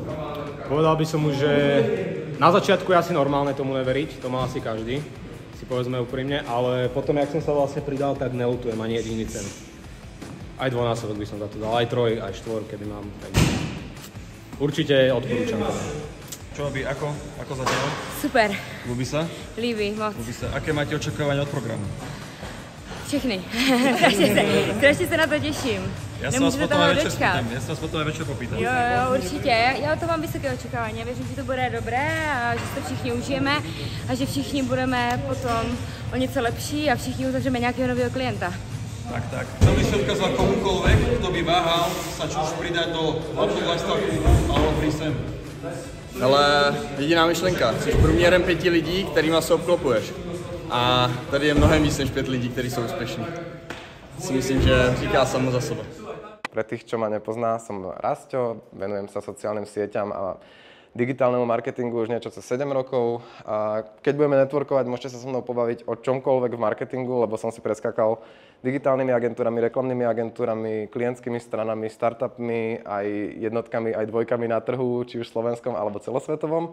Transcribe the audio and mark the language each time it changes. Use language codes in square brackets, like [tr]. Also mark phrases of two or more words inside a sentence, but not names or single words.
[sk] Povedal by som mu, že na začiatku je asi normálne tomu neveriť, to má asi každý, si povedzme úprimne, ale potom, jak som sa vlastne pridal, tak neľutujem ani jediný cent. Aj dvojnásobok by som za to dal, aj 3, aj 4, kedy mám. Tak určite odporúčam to. Čo robí, ako zatiaľ? Super. Ľúbi sa? [cs] Líbi, moc. [sk] Ľúbi sa. Aké máte očakávania od programu? [cs] Všechny. strašně se na to těším. [sk] Ja sa vás potom aj večer popýtam. [cs] Jo, určitě. Já to mám vysoké očekávání. Věřím, že to bude dobré a že to všichni užijeme a že všichni budeme potom o něco lepší a všichni uzavřeme nějakého nového klienta. Tak. [sk] Chcel by si odkázať komukoľvek, kto by váhal sa či už pridať do Laptop Lifestyle klubu alebo prísť sem. [cs] Ale jediná myšlenka, jsi průměrem 5 lidí, kterýma se obklopuješ. A tady je mnohem víc než 5 lidí, kteří jsou úspěšní. Si myslím, že říká samo za sebe. [sk] Pre tých, čo ma nepozná, som Rasťo, venujem sa sociálnym sieťam a digitálnemu marketingu už niečo cez 7 rokov. A keď budeme networkovať, môžete sa so mnou pobaviť o čomkoľvek v marketingu, lebo som si preskakal digitálnymi agentúrami, reklamnými agentúrami, klientskými stranami, startupmi, aj jednotkami, aj dvojkami na trhu, či už slovenskom alebo celosvetovom.